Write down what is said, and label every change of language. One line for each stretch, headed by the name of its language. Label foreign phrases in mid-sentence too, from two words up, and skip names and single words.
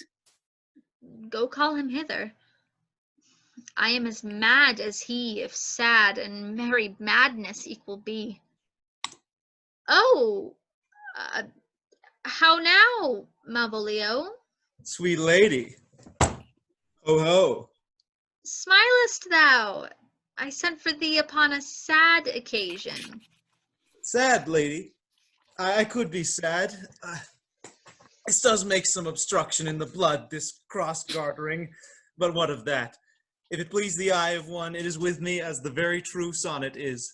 English: Go call him hither. I am as mad as he, if sad, and merry madness equal be. Oh, how now, Malvolio? Sweet lady. Ho ho. Smilest thou? I sent for thee upon a sad occasion. Sad lady. I could be sad. This does make some obstruction in the blood, this cross-gartering, but what of that? If it please the eye of one, it is with me as the very true sonnet is.